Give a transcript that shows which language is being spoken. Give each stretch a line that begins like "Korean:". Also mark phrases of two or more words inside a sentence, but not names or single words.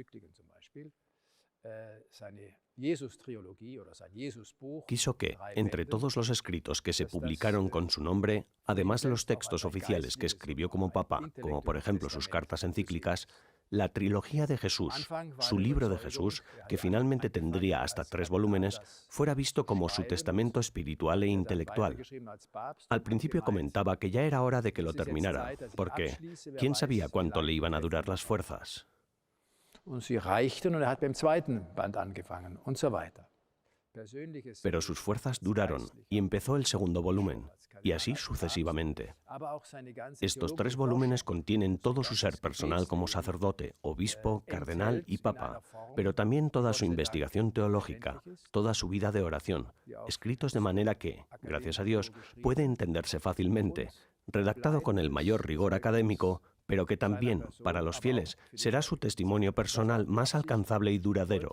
Spanish: Quiso que, entre todos los escritos que se publicaron con su nombre, además de los textos oficiales que escribió como papa, como por ejemplo sus cartas encíclicas, la trilogía de Jesús, su libro de Jesús, que finalmente tendría hasta 3 volúmenes, fuera visto como su testamento espiritual e intelectual. Al principio comentaba que ya era hora de que lo terminara, porque ¿quién sabía cuánto le iban a durar las fuerzas?
German: Und sie reichten und hat beim zweiten Band angefangen und so weiter.
Spanish: Pero sus fuerzas duraron y empezó el segundo volumen, y así sucesivamente. Estos 3 volúmenes contienen todo su ser personal como sacerdote, obispo, cardenal y papa, pero también toda su investigación teológica, toda su vida de oración, escritos de manera que, gracias a Dios, puede entenderse fácilmente, redactado con el mayor rigor académico, pero que también, para los fieles, será su testimonio personal más alcanzable y duradero.